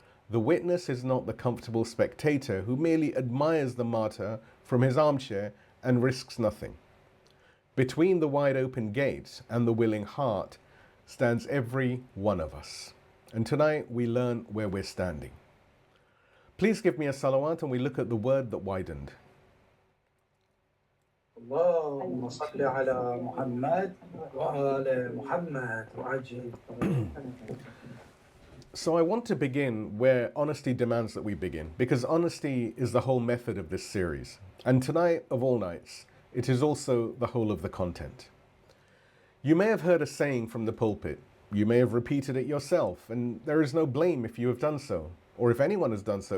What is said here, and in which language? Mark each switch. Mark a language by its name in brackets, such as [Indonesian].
[English] The witness is not the comfortable spectator who merely admires the martyr from his armchair and risks nothing. Between the wide open gate and the willing heart stands every one of us. And tonight we learn where we're standing. Please give me a salawat and we look at the word that widened. [Arabic] اللهم صل على محمد وآل محمد وعجل. [English] So I want to begin where honesty demands that we begin, because honesty is the whole method of this series. And tonight, of all nights, it is also the whole of the content. You may have heard a saying from the pulpit. You may have repeated it yourself, and there is no blame if you have done so, or if anyone has done so.